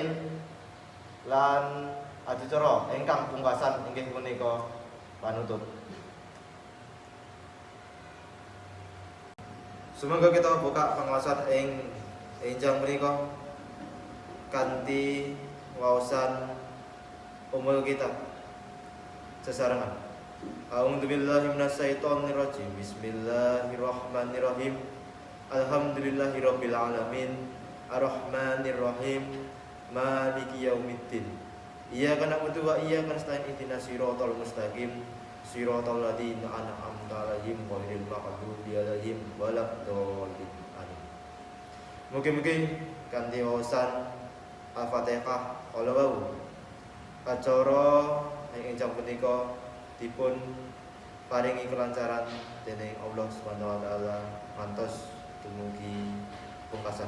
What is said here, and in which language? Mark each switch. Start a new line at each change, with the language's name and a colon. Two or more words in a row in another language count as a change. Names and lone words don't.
Javanese: Lan adicara ingkang pungkasan inggih punika panutup. Semoga kita buka pengawasan ing enjang menika kanthi waosan
Arabic: أم الكتاب
Javanese: sesarengan.
Arabic: أعوذ بالله من الشيطان الرجيم. بسم الله الرحمن الرحيم. الحمد لله رب العالمين. الرحمن الرحيم. مالك يوم الدين. إياك نعبد وإياك نستعين. اهدنا الصراط المستقيم. صراط الذين أنعمت عليهم غير المغضوب عليهم ولا الضالين. Amin.
Javanese: Mugi-mugi kanthi waosan Al-Fatihah kala wau acara ing enjang punika dipun paringi kelancaran dening
Arabic: الله سبحانه وتعالى
Javanese: ngantos dumugi pungkasan.